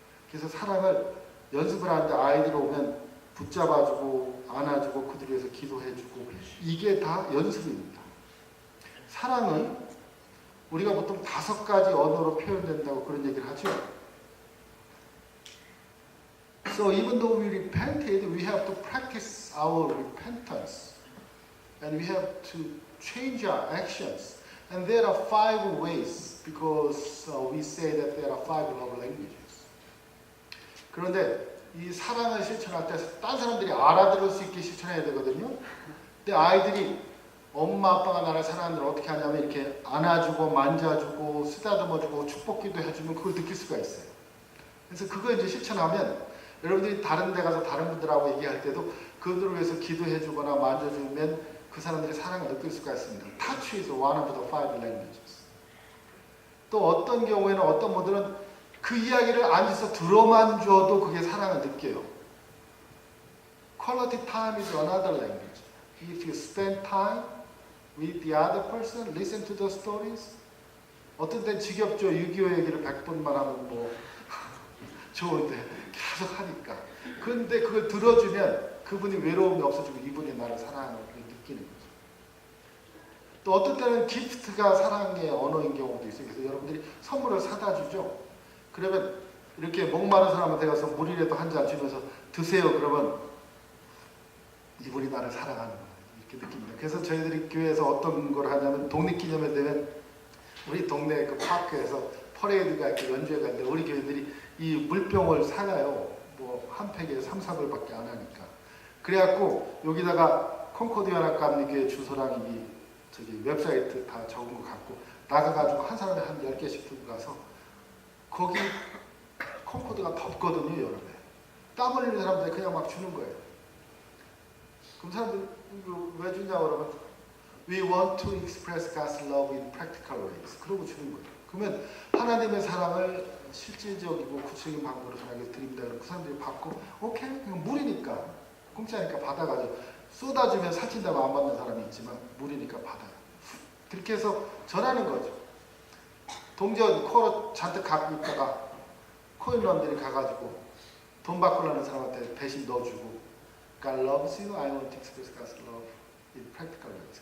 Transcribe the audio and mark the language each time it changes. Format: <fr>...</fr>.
<ko>그래서 사랑을 연습을 하는데 아이들 오면 붙잡아주고 안아주고 그들 위해서 기도해주고 이게 다 연습입니다. 사랑은 우리가 보통 5가지 언어로 표현된다고 그런 얘기를 하죠.</ko> <en>So even though we repented, we have to practice our repentance. And we have to change our actions. And there are 5 ways because we say that there are 5 love languages.</en> <ko>그런데 이 사랑을 실천할 때 딴 사람들이 알아들을 수 있게 실천해야 되거든요. 근데 아이들이 엄마 아빠가 나를 사랑하는 어떻게 하냐면 이렇게 안아주고 만져주고 쓰다듬어주고 축복기도 해주면 그걸 느낄 수가 있어요. 그래서 그거 이제 실천하면 여러분들이 다른 데 가서 다른 분들하고 얘기할 때도 그들을 위해서 기도해주거나 만져주면 그 사람들이 사랑을 느낄 수가 있습니다.</ko> <en>Touch is one of the 5 languages.</en> <ko>또 어떤 경우에는 어떤 분들은 그 이야기를 앉아서 들어만 줘도 그게 사랑을 느껴요.</ko> <en>Quality time is another language. If you spend time with the other person, listen to the stories.</en> <ko>어떤 때는 지겹죠. 6.25 얘기를 100번만 하면 뭐 좋은데 계속 하니까. 근데 그걸 들어주면 그분이 외로움이 없어지고 이분이 나를 사랑하는 걸 느끼는 거죠. 또 어떤 때는 기프트가 사랑의 언어인 경우도 있어요. 그래서 여러분들이 선물을 사다 주죠. 그러면 이렇게 목마른 사람한테 가서 물이라도 한 잔 주면서 드세요. 그러면 이분이 나를 사랑하는 거예요. 이렇게 느낍니다. 그래서 저희들이 교회에서 어떤 걸 하냐면 독립기념회 되면 우리 동네 그 파크에서 퍼레이드가 이렇게 연주회가 있는데 우리 교회들이 이 물병을 사가요. 뭐 한 팩에 3, 4불밖에 안 하니까. 그래갖고 여기다가 콩코드 연합감리교회 주소랑 이 저기 웹사이트 다 적은 거 갖고 나가가지고 한 사람에 한 10개씩 들고 가서 거기 콩코드가 덥거든요. 여름에. 땀 흘리는 사람들 그냥 막 주는 거예요. 그럼 사람들 왜 주냐고 그러면</ko> <en>We want to express God's love in practical ways.</en> <ko>그러고 주는 거예요. 그러면 하나님의 사랑을 실질적이고 구체적인 방법으로 전하게 드립니다. 그럼 그 사람들이 받고 오케이 그냥 물이니까 공짜니까 받아가지고 쏟아주면 살찐다고 안 받는 사람이 있지만 물이니까 받아요. 그렇게 해서 전하는 거죠. 동전 코로 잔뜩 갖고 있다가 코인런들이 가가지고 돈 바꾸려는 사람한테 대신 넣어주고</ko> <en>God loves you, I want to express God's love in practical ways.</en>